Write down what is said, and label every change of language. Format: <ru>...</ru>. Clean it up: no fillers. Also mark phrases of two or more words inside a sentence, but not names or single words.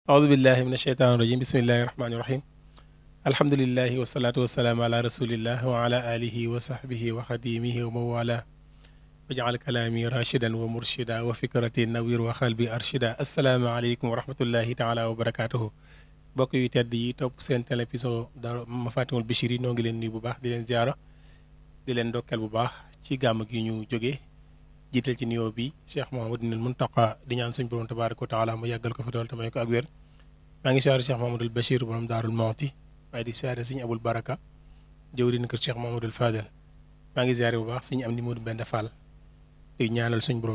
<ar>أعوذ بالله من الشيطان الرجيم بسم الله الرحمن الرحيم الحمد لله والصلاة والسلام على رسول الله وعلى آله وصحبه وخديمه وموالاه واجعل كلامي راشدا ومرشدا وفكرتي نوير وقلبي أرشدا السلام عليكم ورحمة الله تعالى وبركاته</ar> <wo>bokk yu tedd yi topp seen télévision Daaru Mafatihul Bichri noo ngi leen nuyu bu baax di leen ziara di leen ndokkeel bu baax ci gàmm gi ñu jógee jiital ci nuyoo bi Cheikh Mouhamadoul Mountakha di ñaan suñu borom</wo> <ar>تبارك وتعالى</ar> <wo>mu yàggal ko fi dool te may ko ak wér maa ngi siyaare Cheikh Mouhamadoul Bachir borom Daarul Mawti waaye di siyaare Sëñ Abul Baraka jëwriñ kër Cheikh Mouhamadoul Fadel maa ngi ziyaare bu baax Sëñ Amdi Moodu Mbend Fall di ñaanal suñu borom</wo>